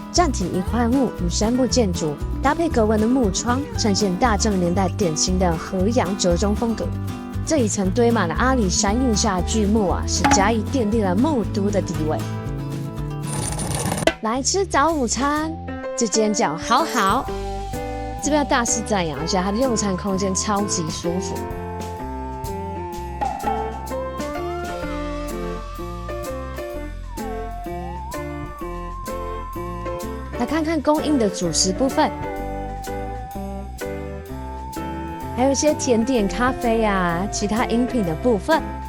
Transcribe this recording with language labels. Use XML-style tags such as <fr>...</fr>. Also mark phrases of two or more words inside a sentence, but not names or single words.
<zh>站體一塊木與杉木建築，搭配格紋的木窗，呈現大正年代典型的河洋折中風格。這一層堆滿了阿里山運下巨木啊，使嘉義奠定了木都的地位。來吃早午餐，這間叫好好，這邊要大肆讚揚一下，它的用餐空間超級舒服。來看看供應的主食部分，還有一些甜點、咖啡啊，其他飲品的部分。</zh>